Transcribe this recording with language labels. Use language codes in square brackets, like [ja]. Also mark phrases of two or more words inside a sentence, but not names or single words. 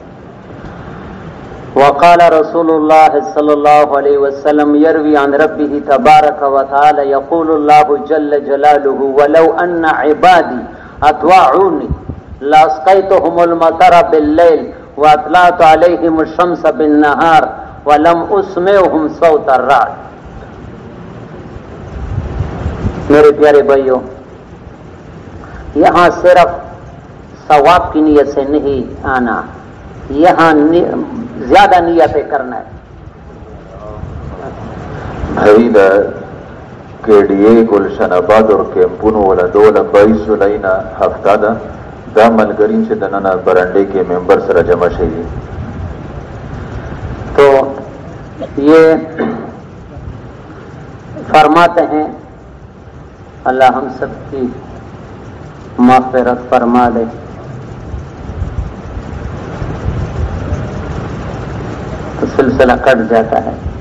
[ar] وقال رسول الله صلى الله عليه وسلم يروي عن ربه تبارك وتعالى يقول الله جل جلاله ولو أن عبادي أطاعوني لأسقيتهم المطر بالليل وأطلعت عليهم الشمس بالنهار ولم أسمعهم صوت الرعد. [ur] میرے پیارے بھائیوں، یہاں صرف ثواب کی نیت سے نہیں آنا، یہاں زیادہ نیتیں کرنا ہے. [ps] بھائی KDA گلشن آباد اور کیمپونو ولا دوله 22 جولائی هفته ده دا ملګري چې د نن برنډې کې ممبر سره جمع شوي. [ur] تو یہ فرماتے ہیں اللہ ہم سب کی مغفرت فرما دے. تو سلسلہ کٹ جاتا ہے.